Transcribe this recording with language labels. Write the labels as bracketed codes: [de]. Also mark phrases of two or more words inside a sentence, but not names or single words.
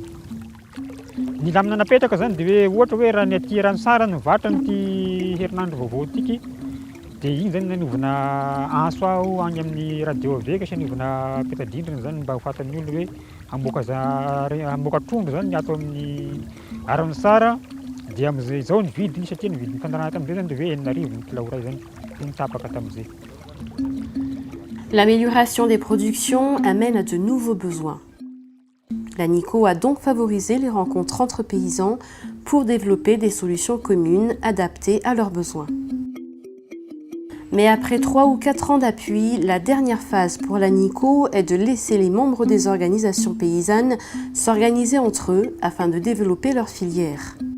[mg] Ny lamina napetraka zany dia hoe ohatra hoe raha ny aty Ranosara no vatra ny herinandro vaovao tiky dia iny zany nanovana anso aho agny amin'ny radio aveka sy nanovana petadindrina zany mba ho fatan'ny olona hoe hamoaka trondro zany ato amin'ny Ranosara dia amin'izao ny vidiny satria ny vidiny fandarana tamin'izay zany dia hoe 4,000 ny kilao ray zany. [fr] L'amélioration des productions amène à de nouveaux besoins. L'ANICO a donc favorisé les rencontres entre paysans pour développer des solutions communes adaptées à leurs besoins. Mais après 3 ou 4 ans d'appui, la dernière phase pour l'ANICO est de laisser les membres des organisations paysannes s'organiser entre eux afin de développer leur filière.